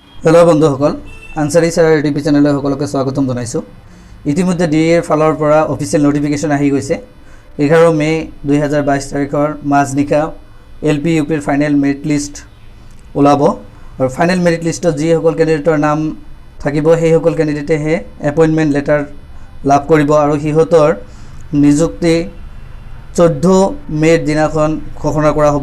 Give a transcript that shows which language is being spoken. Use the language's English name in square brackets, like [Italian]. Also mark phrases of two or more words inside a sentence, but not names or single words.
[Assamese] হেল' বন্ধুসকল আনচাৰী চাৰ ইউটিউব চেনেল সকলোকে স্বাগতম জনাইছোঁ। इतिमध्ये DA फाলৰ পৰা অফিচিয়েল নোটিফিকেশন আহি গৈছে। 11 মে 2022 তাৰিখৰ মাজনিশা LP UPৰ [English] final merit list [Assamese] ওলাব আৰু ফাইনেল মেৰিট লিষ্টত যি সকল ক্যান্ডিডেটৰ নাম থাকিব সেই সকল ক্যান্ডিডেটে [English] appointment letter [Assamese] লাভ কৰিব আৰু হিহঁতৰ নিযুক্তি 14 মেৰ দিনাখন ঘোষণা কৰা হ'ব।